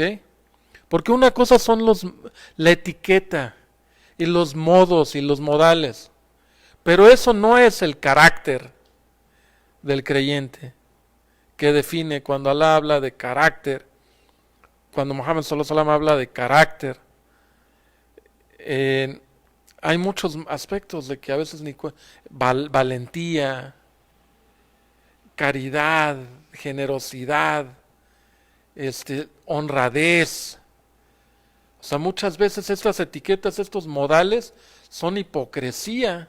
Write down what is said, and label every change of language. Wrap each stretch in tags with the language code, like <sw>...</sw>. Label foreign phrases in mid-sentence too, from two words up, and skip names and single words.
<es>Porque una cosa son la etiqueta y los modos y los modales, pero eso no es el carácter del creyente que define. Cuando Allah habla de carácter, cuando Muhammad</es> <ar>صلى الله عليه وسلم</ar> <es>habla de carácter, hay muchos aspectos de que a veces valentía, caridad, generosidad, honradez. O sea, muchas veces estas etiquetas, estos modales, son hipocresía.</es>